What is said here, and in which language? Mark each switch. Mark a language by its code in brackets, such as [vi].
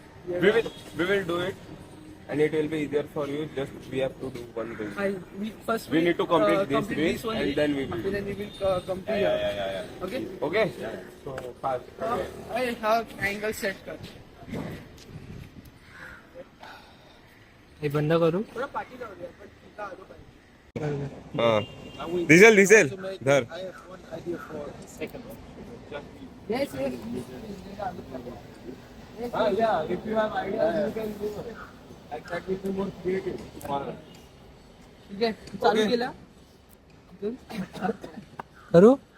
[en] We will do it and it will be easier for you. Just we have to do one thing. first We need to complete this complete bit only, and then we will. then we will come to here. Yeah. Okay? Okay? So fast. I have angle set [mr] कर. हे बंद करू थोडं पाठी जाऊ दे आपण तिथं आलो पाहिजे हा दिसेल धर. [en] I have one idea for the second one. yes Yeah, if you have ideas, you can do it. Exactly, to more creative. [mr] ठीक आहे चालू केला करू